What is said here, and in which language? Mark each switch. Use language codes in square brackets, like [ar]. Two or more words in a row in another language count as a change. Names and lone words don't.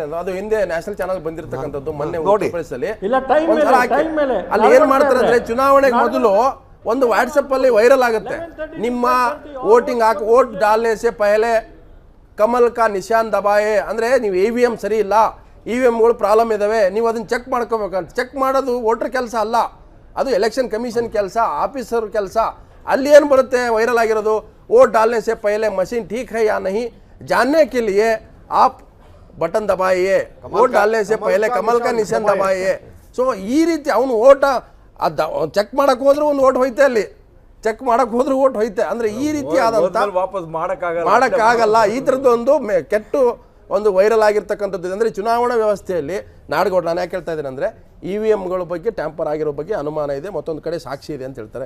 [kn] ಅದು ಹಿಂದೆ [en] national channel [kn] ಬಂದಿರತಕ್ಕಂಥದ್ದು, ಮೊನ್ನೆ ನೋಡಿ. ಅಲ್ಲಿ ಏನ್ ಮಾಡ್ತಾರೆ ಅಂದ್ರೆ, ಚುನಾವಣೆಗೆ ಮೊದಲು ಒಂದು ವಾಟ್ಸಪ್ ಅಲ್ಲಿ ವೈರಲ್ ಆಗುತ್ತೆ, ನಿಮ್ಮ ವೋಟಿಂಗ್ [hi] वोट डालने से पहले कमल का निशान दबाए. [kn] ಅಂದ್ರೆ ನೀವು EVM ಸರಿ ಇಲ್ಲ, EVMಗಳು ಪ್ರಾಬ್ಲಮ್ ಇದಾವೆ, ನೀವು ಅದನ್ನ ಚೆಕ್ ಮಾಡ್ಕೋಬೇಕಂತ. ಚೆಕ್ ಮಾಡೋದು ವೋಟರ್ ಕೆಲಸ ಅಲ್ಲ, ಅದು [en] election commission [kn] ಕೆಲಸ, ಆಫೀಸರ್ ಕೆಲಸ. ಅಲ್ಲಿ ಏನು ಬರುತ್ತೆ ವೈರಲ್ ಆಗಿರೋದು, [hi] वोट डालने से पहले मशीन ठीक है या नहीं जानने के लिए आप बटन दबाइए, वोट डालने से पहले कमल का निशान दबाइए. [kn] ಸೊ ಈ ರೀತಿ ಅವನು ಓಟ ಚೆಕ್ ಮಾಡಕ್ಕೆ ಹೋದ್ರೆ ಒಂದು ಓಟ್ ಹೋಯ್ತೆ, ಅಲ್ಲಿ ಚೆಕ್ ಮಾಡಕ್ಕೆ ಹೋದ್ರೆ ಓಟ್ ಹೋಯ್ತೆ. ಅಂದ್ರೆ ಈ ರೀತಿ ಆದಂತ ವಾಪಸ್ ಮಾಡಕ್ಕಾಗಲ್ಲ. ಈ ಥರದ್ದು ಒಂದು ಕೆಟ್ಟು ಒಂದು ವೈರಲ್ ಆಗಿರ್ತಕ್ಕಂಥದ್ದು. ಅಂದರೆ ಚುನಾವಣಾ ವ್ಯವಸ್ಥೆಯಲ್ಲಿ ನಾಡಗೌಡ, ನಾನು ಯಾಕೆ ಹೇಳ್ತಾ ಇದ್ದೇನೆ ಅಂದರೆ, EVMಗಳ ಬಗ್ಗೆ ಟ್ಯಾಂಪರ್ ಆಗಿರೋ ಬಗ್ಗೆ ಅನುಮಾನ ಇದೆ, ಮತ್ತೊಂದು ಕಡೆ ಸಾಕ್ಷಿ ಇದೆ ಅಂತ ಹೇಳ್ತಾರೆ.